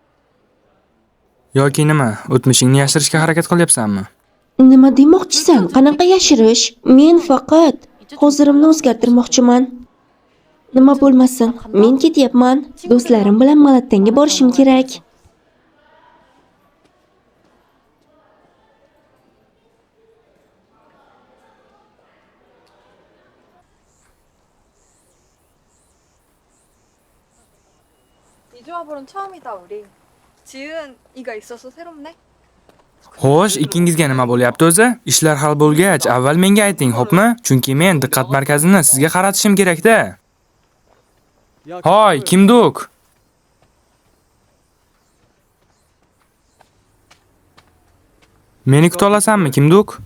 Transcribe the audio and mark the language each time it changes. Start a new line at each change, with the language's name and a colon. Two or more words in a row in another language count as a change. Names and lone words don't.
Uzbek: Yoki nima? O'tmishingni yashirishga harakat qilyapsanmi? Nima demoqchisan? Qanaqa yashirish? Men faqat hozirimni o'zgartirmoqchiman. Nima bo'lmasin, men ketyapman. Do'stlarim bilan Malatanga borishim kerak.
Korean: 이 조합으로는 처음이다 우리. 지은이가 있어서 새롭네.
Uzbek: Xo'sh, ikkingizga nima bo'lyapti o'zi? Ishlar hal bo'lgach, avval menga ayting, xo'pmi? Chunki men diqqat markazini sizga qaratishim kerak-da. Hoy, Kimduk? Meni kuta olasanmi, Kimduk?